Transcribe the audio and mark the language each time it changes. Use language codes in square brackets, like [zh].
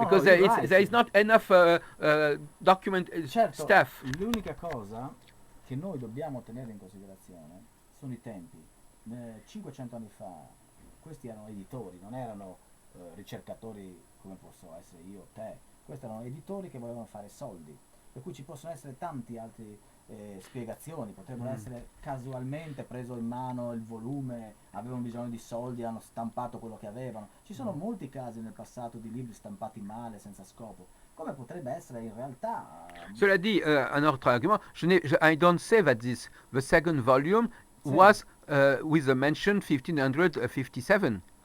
[en] because there is not enough document stuff. [it] L'unica cosa che noi dobbiamo tenere in considerazione sono i tempi. 500 anni fa questi erano editori, non erano ricercatori come posso essere io o te. Questi erano editori che volevano fare soldi, per cui ci possono essere tanti altri spiegazioni, potrebbero essere casualmente preso in mano il volume, avevano bisogno di soldi, hanno stampato quello che avevano. Ci sono molti casi nel passato di libri stampati male, senza scopo, come potrebbe essere in realtà. [fr] Cela dit, un autre argument, [en] I don't say that the second volume was with the mention 1557.